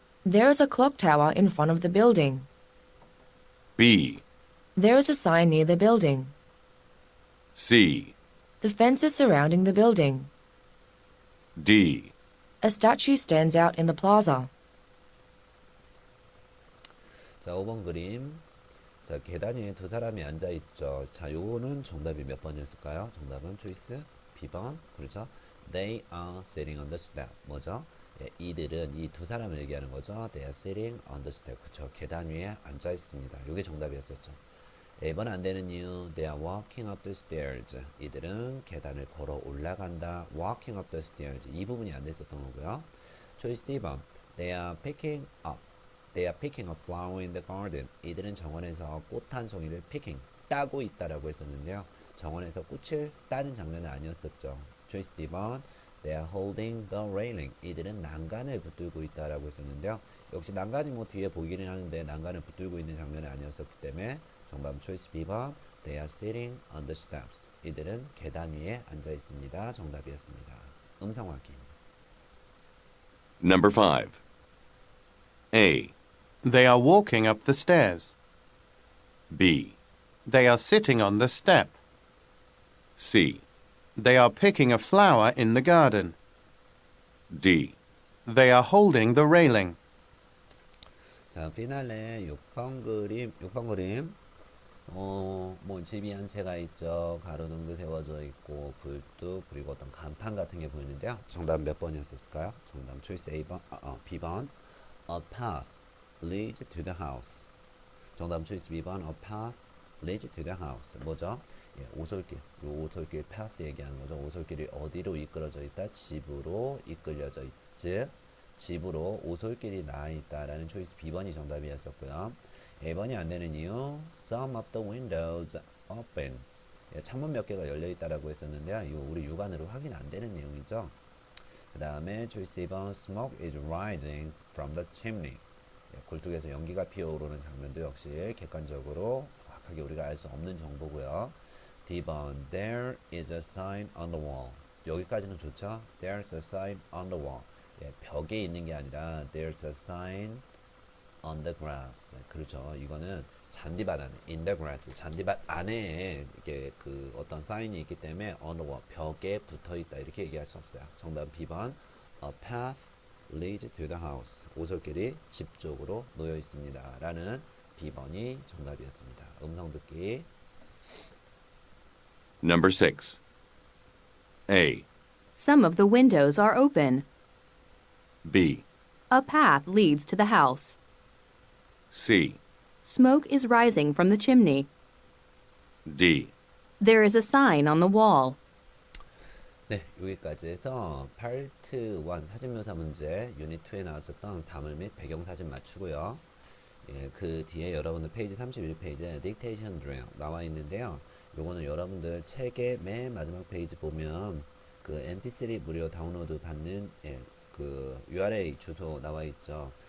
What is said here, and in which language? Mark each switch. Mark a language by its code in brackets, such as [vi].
[en] There is a clock tower in front of the building. B, There is a sign near the building. C, The fence is surrounding the building. D. A statue stands out in the plaza. [ko] 자, 5번 그림. 자, 계단 위에 두 사람이 앉아 있죠. 자, 요거는 정답이 몇 번이었을까요? 정답은 초이스 B번. 그렇죠? [en] They are sitting on the step. [ko] 뭐죠? 예, 이들은 이 두 사람을 얘기하는 거죠. [en] They are sitting on the step. [ko] 그쵸? 계단 위에 앉아 있습니다. 요게 정답이었었죠. A번 안 되는 이유. [en] They are walking up the stairs. [ko] 이들은 계단을 걸어 올라간다. [en] Walking up the stairs. [ko] 이 부분이 안 됐었던 거고요. 초이스 D번. [en] They are picking up. They are picking a flower in the garden. [ko] 이들은 정원에서 꽃 한 송이를 picking, 따고 있다라고 했었는데요. 정원에서 꽃을 따는 장면은 아니었었죠. 초이스 D번 [en] They are holding the railing. [ko] 이들은 난간을 붙들고 있다라고 했었는데요. 역시 난간이 뭐 뒤에 보이기는 하는데 난간을 붙들고 있는 장면이 아니었었기 때문에 정답은 초이스 B번 [en] They are sitting on the steps. [ko] 이들은 계단 위에 앉아 있습니다. 정답이었습니다. 음성 확인. [en] Number 5. A, They are walking up the stairs. B, They are sitting on the step. C, They are picking a flower in the garden. D. They are holding the railing. [ko] 자, 피날레 6번 그림. 뭐 집이 한 채가 있죠. 가로등도 세워져 있고 굴뚝 그리고 어떤 간판 같은 게 보이는데요. 정답 몇 번이었을까요? 정답 초이스 A번, B번 [en] A path leads to the house. [ko] 정답 초이스 B번 [en] A path leads to the house. [ko] 뭐죠? 예, 오솔길. 요 오솔길 path 얘기하는 거죠. 오솔길이 어디로 이끌어져 있다? 집으로 이끌려져 있지. 집으로 오솔길이 나와 있다라는 초이스 B번이 정답이었었고요. A번이 안 되는 이유 [en] Some of the windows open. [ko] 예, 창문 몇 개가 열려 있다라고 했었는데요. 이거 우리 육안으로 확인 안 되는 내용이죠. 그 다음에 초이스 2번 [en] Smoke is rising from the chimney. [ko] 예, 굴뚝에서 연기가 피어오르는 장면도 역시 객관적으로 정확하게 우리가 알 수 없는 정보고요. [en] D번 There is a sign on the wall. [ko] 여기까지는 좋죠. [en] There's a sign on the wall. [ko] 예, 벽에 있는 게 아니라 [en] There's a sign on the grass. [ko] 그렇죠. 이거는 잔디밭 안에 [en] in the grass. [ko] 잔디밭 안에 이게 그 어떤 사인이 있기 때문에 [en] on the wall [ko] 벽에 붙어 있다 이렇게 얘기할 수 없어요. 정답 B번 [en] A path leads to the house. [ko] 오솔길이 집 쪽으로 놓여 있습니다. 라는 B번이 정답이었습니다. 음성 듣기. [en] Number 6. A, Some of the windows are open. B, A path leads to the house. C, Smoke is rising from the chimney. D. There is a sign on the wall. [ko] 네, 여기까지 해서 파트 1 사진묘사 문제 유닛 2에 나왔었던 사물 및 배경사진 맞추고요. 예, 그 뒤에 여러분들 페이지 31페이지에 딕테이션 드릴 나와 있는데요. 요거는 여러분들 책의 맨 마지막 페이지 보면 그 mp3 무료 다운로드 받는 그 URL 주소 나와 있죠.